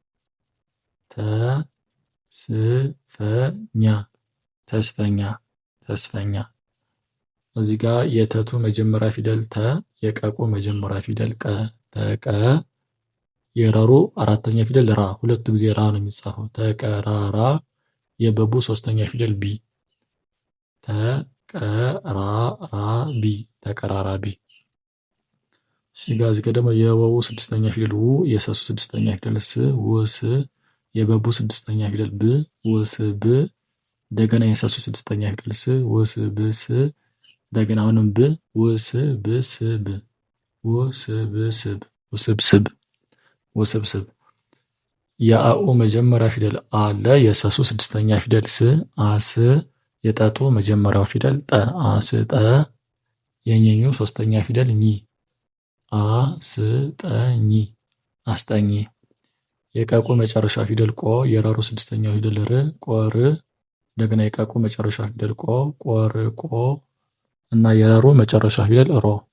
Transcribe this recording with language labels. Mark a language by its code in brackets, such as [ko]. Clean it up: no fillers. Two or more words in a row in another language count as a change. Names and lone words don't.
[am] ተስፈኛ ተስፈኛ ተስፈኛ። እዚህ ጋር የተቱ መጀመሪያ ፊደል ተ፣ የቀቁ መጀመሪያ ፊደል ቀ፣ ተቀ፣ የረሩ አራተኛ ፊደል ራ፣ ሁለት ጊዜ ራ ነው የሚጻፈው። ተቀራራ፣ የበቡ ሶስተኛ ፊደል ቢ፣ ተቀራራቢ ተቀራራቢ። እዚህ ጋር ደግሞ የወው ስድስተኛ ፊደል ው፣ የሰሱ ስድስተኛ ፊደል ስ፣ ውስ፣ የበቡ ስድስተኛ ፊደል ብ፣ ውስ ብ፣ እንደገና የሰሱ ስድስተኛ ፊደል ስ፣ ውስ ብ ስ፣ እንደገና አሁንም ብ፣ ውስ ብ ስ ብ፣ ውስ ብ ስ ብ፣ ውስብስብ ውስብስብ። የአኡ መጀመሪያ ፊደል አ ለ፣ የሰሱ ስድስተኛ ፊደል ስ፣ አስ፣ የጠጡ መጀመሪያው ፊደል ጠ፣ አስ ጠ፣ የኘኙ ሶስተኛ ፊደል ኝ፣ አስጠኝ አስጠኝ። የቀቁ መጨረሻ ፊደል ቆ፣ የረሩ ስድስተኛው ፊደል ር፣ ቆር፣ እንደገና የቀቁ መጨረሻ ፊደል ቆ፣ ቆር ቆ፣ እና የረሩ መጨረሻ ፊደል ሮ፣